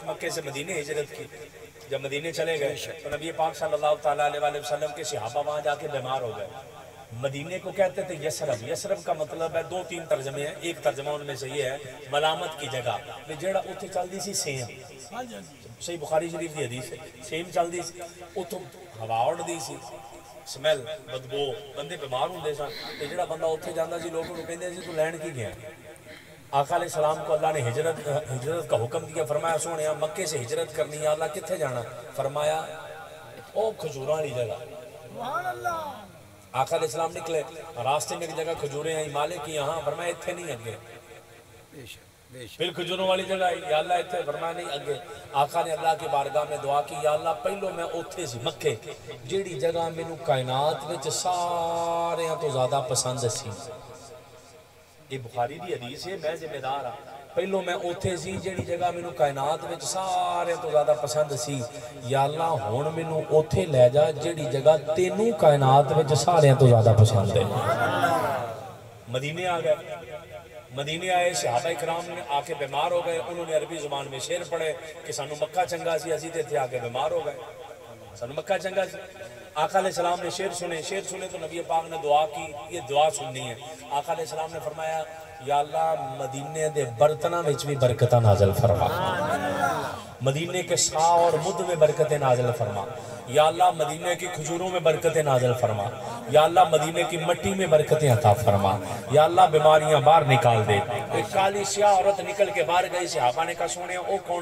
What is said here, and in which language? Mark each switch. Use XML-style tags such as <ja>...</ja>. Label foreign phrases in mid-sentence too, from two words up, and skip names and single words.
<ur>مکے سے مدینے ہجرت کی جب مدینے چلے گئے تو نبی پاک صلی اللہ علیہ وسلم کے صحابہ وہاں جا کے بیمار ہو گئے مدینے کو کہتے تھے</ur> <pa>یسرب یسرب کا مطلب ہے دو تین ترجمے ہیں ایک ترجمہ ان میں سے یہ ہے ملامت کی جگہ جیڑا اتنے چل دی سی سیم صحیح بخاری شریف دی حدیث ہے سیم چل دی سی اتوں ہوا اڑ دی سی سمیل بدبو بندے بیمار ہوندے سن تے جڑا بندہ اتنے جاندا سی لوگ انہوں کہندے سی تو لین کی گیا</pa> <ur>آقا علیہ السلام کو اللہ نے ہجرت کا حکم دیا</ur> <pa>فرمایا سونیا مکے سے ہجرت کرنی ہے اللہ کتھے جانا فرمایا او کھجوراں والی جگہ</pa> <ur>آقا علیہ السلام نکلے راستے میں ایک جگہ کھجوریں آئی مالک کی یہاں فرمایا اتھے نہیں اگے پھر کھجوروں والی جگہ آئی یا اللہ اتھے فرمایا نہیں اگے آقا نے اللہ کی بارگاہ میں دعا کی یا اللہ پہلو میں اتھے سی مکے جیڑی جگہ میں نو کائنات وچ سارے تو زیادہ پسند سی</ur> <pa>یہ بخاری دی حدیث ہے میں ذمہ دار ہاں پہلو میں اتھے سی جیڑی جگہ میں نو کائنات وچ سارے تو زیادہ پسند سی یا اللہ ہون میں نو اتھے لے جا جیڑی جگہ تینو کائنات وچ سارے تو زیادہ پسند ہے</pa> <ur>مدینے آ گئے مدینے آئے صحابہ اکرام نے آ کے بیمار ہو گئے انہوں نے عربی زبان میں شعر پڑھے کہ</ur> <pa>سانو مکہ چنگا سی</pa> <ur>اسی تے آ کے بیمار ہو گئے</ur> <pa>سانو مکہ چنگا سی</pa> <ur>آقا علیہ السلام نے شعر سنے تو نبی پاک نے دعا کی یہ دعا سننی ہے آقا علیہ السلام نے فرمایا یا اللہ</ur> <pa>مدینے دے برتنہ وچ بھی برکتہ نازل فرما</pa> <ur>مدینے کے سا اور مد میں برکتیں نازل فرما یا اللہ مدینے کی کھجوروں میں برکتیں نازل فرما یا اللہ مدینے کی مٹی میں برکتیں عطا فرما یا اللہ بیماریاں باہر نکال دے ایک کالی سیاہ عورت نکل کے باہر گئی صحابہ نے کہا سونے او کون</ur>